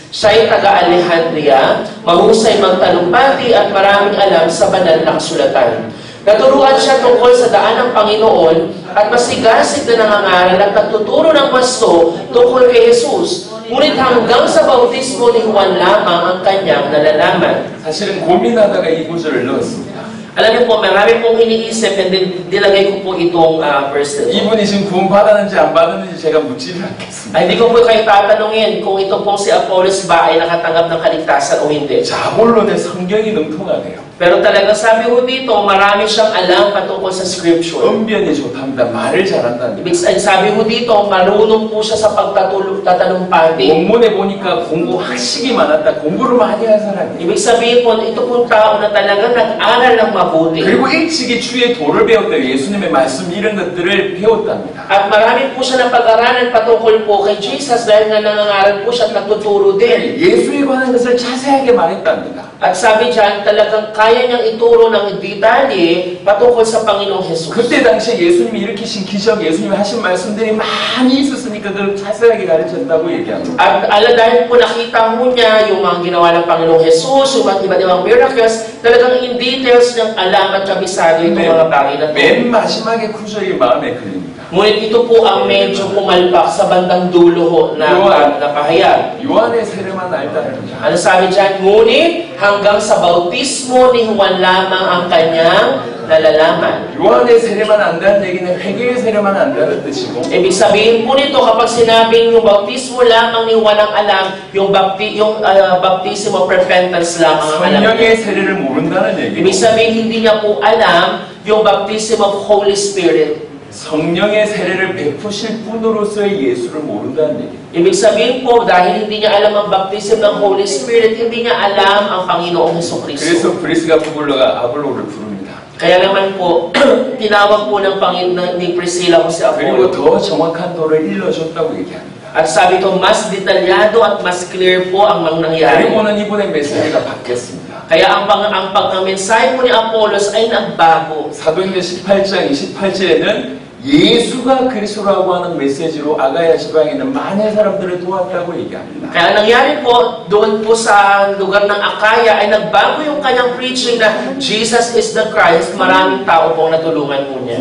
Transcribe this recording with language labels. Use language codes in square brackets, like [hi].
[tl] Siya ay taga-Alejandria, mahusay magtalumpati at maraming alam sa banal na kasulatan. Naturuan siya tungkol sa daan ng Panginoon at masigasig na nangangaral at nagtuturo ng wasto tungkol kay Jesus. Ngunit hanggang sa bautismo ni Juan lamang ang kanyang nalalaman. [ko] 사실은 고민하다가 이 구절을 넣었습니다. [tl] Alam niyo po, marami pong iniisip [en] and then [tl] nilagay ko po itong verse na ito. [ko] 이분이 지금 구원 받았는지 안 받았는지 제가 묻지는 않겠습니다. [tl] Ay, hindi ko po kayo tatanungin kung ito pong si Apollos ba ay nakatanggap ng kaligtasan o hindi. [ko] 자본론의 성경이 능통하네요. [tl] Pero talagang sabi ko dito, marami siyang alam patungkol sa scripture. [ko] 언변이 좋답니다. 말을 잘한다는. [tl] Ibig sabi ko dito, marunong po siya sa pagtatalumpati. [ko] 원문에 보니까 공부 학식이 많았다. 공부를 많이 한 사람이에요. [tl] Ibig sabihin po, ito pong tao na talagang nag-aral ng mabuti. [ko] 그리고 일찍이 주의 도를 배웠다. 예수님의 말씀 이런 것들을 배웠답니다. [tl] At marami po siya napag-aralan patungkol po kay Jesus dahil nga nangangaral po siya at nagtuturo din. [ko] 예수에 관한 것을 자세하게 말했답니다. [tl] At sabi dyan, talagang kaya niyang ituro ng detalye patungkol sa Panginoong Jesus. [ko] 그때 당시에 예수님이 일으키신 기적, 예수님이 하신 말씀들이 많이 있었으니까 그걸 자세하게 가르쳤다고 얘기합니다. [tl] At dahil po nakita mo niya yung mga ginawa ng Panginoong Jesus, yung mga iba't-ibang miracles, talagang [en] in details [tl] niyang alam at kabisado itong mga bagay na ito. [ko] 맨 마지막에 구절이 마음에 걸립니다. [tl] Ngunit ito po ang medyo pumalpak sa bandang dulo ho na pahayag. [ko] 요한의 세례만 알다는 거죠. [tl] Ano sabi dyan? Ngunit hanggang sa bautismo ni Juan lamang ang kanyang nalalaman. [ko] 요한의 세례만 안다는 얘기는 회개의 세례만 안다는 뜻이고 [tl] Ibig sabihin po nito, kapag sinabing yung bautismo lamang ni Juan ang alam, yung [en] baptism of repentance [tl] lamang ang alam. [ko] 성령의 세례를 모른다는 얘기고 [tl] Ibig sabihin, hindi niya po alam yung [en] baptism of Holy Spirit. [ko] 성령의 세례를 베푸실 분으로서의 예수를 모른다는 얘기예요. [tl] Ibig sabihin po, dahil hindi niya alam ang baptism ng Holy Spirit, hindi niya alam ang Panginoong Hesukristo. [ko] 그래서 브리스가 아볼로를 부릅니다. [tl] Kaya naman po, tinawag po ng Panginoon ni Priscilla ko si [ko] 그리고 [tl] Apollo. [ko] 더 정확한 도를 일러줬다고 얘기합니다. [tl] At sabi ito, mas detalyado at mas clear po ang mga nangyari. [ko] 그리고는 이분의 메시지가 바뀌었습니다. [tl] Kaya ang mensahe po ni Apollos ay nagbago. [ko] 사도행전 18장 28절에는 예수가 그리스도라고 하는 메시지로 아가야 지방에 있는 많은 사람들을 도왔다고 얘기합니다. [tl] Kaya nangyari po, doon po sa lugar ng Akaya ay nagbago yung kanyang preaching na [en] Jesus is the Christ. [tl] Maraming tao pong natulungan po niya.